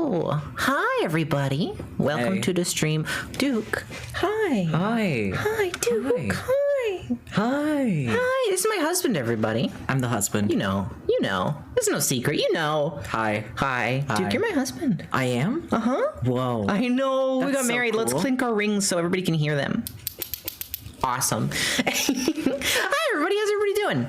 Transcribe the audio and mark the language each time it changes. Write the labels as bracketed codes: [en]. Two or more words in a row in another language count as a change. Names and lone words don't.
[en] Hi, everybody. Welcome Hey. to the stream. Duke, hi. Hi. Hi, Duke. Hi. Hi. Hi, this is my husband, everybody. I'm the husband. You know. There's no secret, Hi. Hi. Hi. Duke, you're my husband. I am? Uh-huh. Whoa. I know. We That's got so married. Let's cool. clink our rings so everybody can hear them. Awesome. Hi, everybody. How's everybody doing?